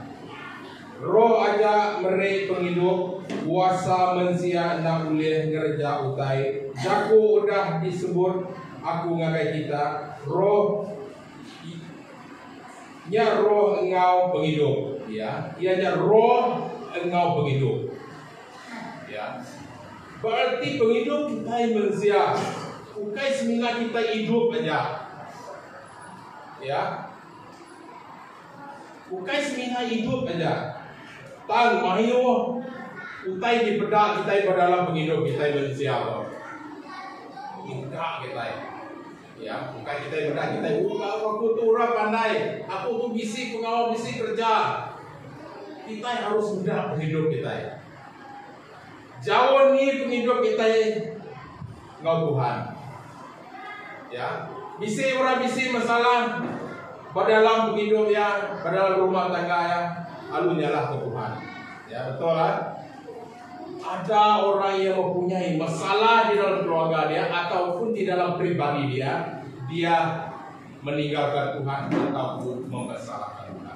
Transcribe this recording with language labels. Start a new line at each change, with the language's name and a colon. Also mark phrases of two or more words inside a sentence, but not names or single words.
Iban: Roh aja meri penghidup, kuasa mensia nak ulih ngerja utai. Jago udah disebut aku ngakai kita. Roh nya roh engau penghidup, ya. Ianya roh engau penghidup. Ya. Berarti penghidup kita manusia. Bukan semina kita hidup aja. Ya. Bukan semina hidup aja. Tang mahiyo utai di bedak kita pada dalam penghidup kita manusia. Enggak kita. Ya, bukan kita bedak kita. Aku tuh orang pandai. Aku tuh bisi pengawal bisi kerja.
Malay: Kita harus mudah penghidup kita.
Iban: Jauh nih penghidup kita ngau Tuhan. Ya, bisi orang bisi masalah pada dalam penghidup ya, pada dalam rumah tangga ya, lalu nyalah ke Tuhan.
Malay: Ya betul lah. Ada orang yang mempunyai masalah di dalam keluarga dia ataupun di dalam pribadi dia meninggalkan Tuhan ataupun mempersalahkan Tuhan.